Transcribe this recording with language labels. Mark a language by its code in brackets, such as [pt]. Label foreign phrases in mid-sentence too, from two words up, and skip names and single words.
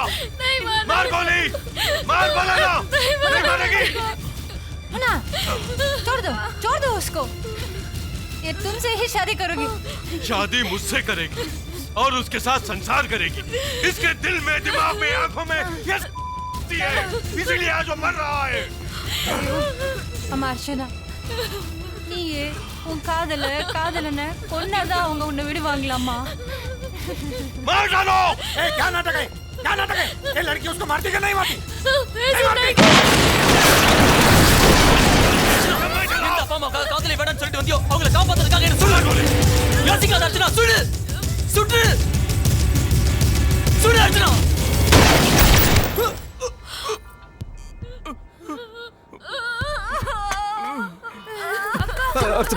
[hi] मार गोली, मार बोला ना. नहीं मारेगी. ना, छोड़ दो उसको. ये तुमसे ही शादी करोगी. शादी मुझसे करेगी और उसके साथ संसार करेगी. इसके दिल में, दिमाग में, आंखों में ये है, इसीलिए आज वो मर रहा है. [ta] அர்ச்சனா, நீயே உன் காதலனை கொன்னாதான் அவங்க உன்னை விடுவாங்களாமா? [hi] मार डालो. क्या नाटक है? क्या नाटक है? ये लड़की उसको मारती कि नहीं मारती? [ta] காதலை வேண்டாம்னு சொல்லிட்டு வந்தியோ, அவங்களை காப்பாத்துறதுக்காக என்ன சொல்லு. யோசிக்காத அர்ச்சனா, சுடு, சுடு, சுடு அர்ச்சனா. அர்ச்சனா,